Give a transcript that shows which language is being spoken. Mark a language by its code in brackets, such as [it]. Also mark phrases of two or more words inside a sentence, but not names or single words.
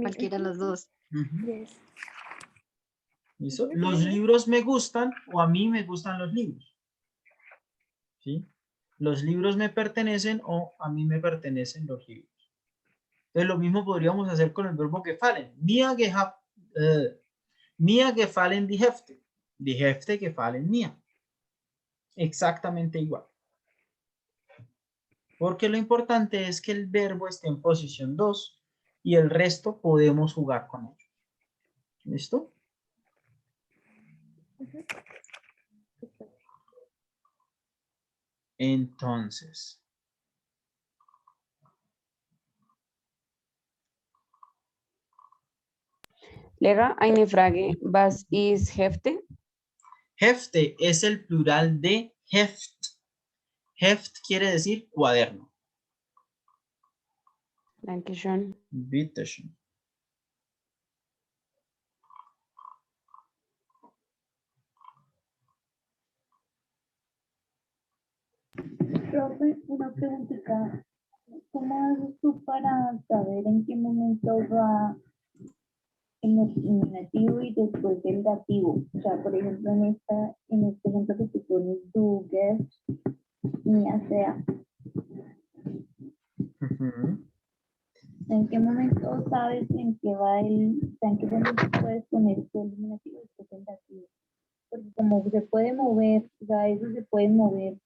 [es] cualquiera de las dos. Ujú. yes. ¿Listo? Ujú, Los ujú. libros me gustan o a mí me gustan los libros. ¿Sí? Los libros me pertenecen o a mí me pertenecen los libros. Entonces, lo mismo podríamos hacer con el verbo gefallen. [de] Mir gefallen die Hefte. Die Hefte gefallen mir. [es] Exactamente igual. Porque lo importante es que el verbo esté en posición 2 y el resto podemos jugar con ello. ¿Listo? Entonces, [de] Lehrer, eine Frage. Was ist Hefte? [es] Hefte es el plural de Heft. Heft quiere decir cuaderno. [de] Dankeschön. Bitteschön. [es] Profe, una preguntita. ¿Cómo haces tú para saber en qué momento va el nominativo y después el dativo? O sea, por ejemplo, en este ejemplo que tú pones, [de] du, gehst, [es] mía, sea. Ujú. ¿En qué momento sabes en qué va o sea, en qué momento puedes poner tu nominativo y después el dativo? Porque como se puede mover, o sea, eso se puede mover.